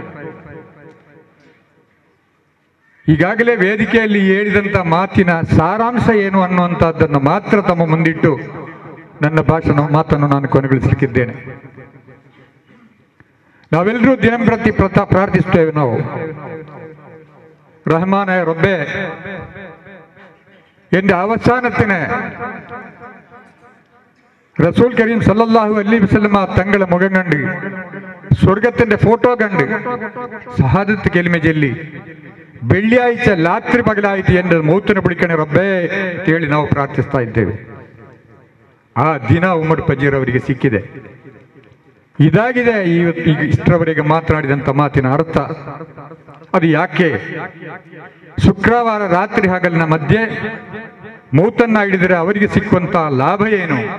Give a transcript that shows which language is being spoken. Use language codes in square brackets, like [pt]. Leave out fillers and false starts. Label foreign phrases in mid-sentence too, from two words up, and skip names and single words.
[kn] ಈಗಾಗಲೇ ವೇದಿಕೆಯಲ್ಲಿ ಹೇಳಿದಂಥ ಮಾತಿನ ಸಾರಾಂಶ ಏನು ಅನ್ನುವಂಥದ್ದನ್ನು ಮಾತ್ರ ತಮ್ಮ ಮುಂದಿಟ್ಟು ನನ್ನ ಮಾತನ್ನು ನಾನು ಕೊನೆಗೊಳಿಸಲಿಕ್ಕಿದ್ದೇನೆ. ನಾವೆಲ್ಲರೂ ದಿನಂಪ್ರತಿ ಪ್ರಾರ್ಥಿಸ್ತೇವೆ. [ml] ನಾವು റഹ്മാനായ റബ്ബേ, എൻ്റെ അവസാനത്തിന് [ar] رسول كريم صلى الله عليه وسلم [ml] തങ്ങളെ മുഖം കണ്ട്, സ്വർഗത്തിന്റെ ഫോട്ടോ കണ്ട്, ഷഹാദത്ത് കലിമ ചൊല്ലി വെള്ളിയാഴ്ച രാത്രി പകലായിട്ട് എൻ്റെ മൗത്തിനെ പിടിക്കണേ റബ്ബേ [kn] ಹೇಳಿ ನಾವು ಪ್ರಾರ್ಥಿಸ್ತಾ ಇದ್ದೇವೆ. ಆ ದಿನ ಉಮರ್ ಫಜೀರ್ ಅವರಿಗೆ ಸಿಕ್ಕಿದೆ. ಇದಾಗಿದೆ ಇಷ್ಟರವರೆಗೆ ಮಾತನಾಡಿದಂಥ ಮಾತಿನ ಅರ್ಥ. ಅದು ಯಾಕೆ ಶುಕ್ರವಾರ ರಾತ್ರಿ ಹಗಲಿನ ಮಧ್ಯೆ ಮೌತನ್ನ ಹಿಡಿದರೆ ಅವರಿಗೆ ಸಿಕ್ಕುವಂತಹ ಲಾಭ ಏನು?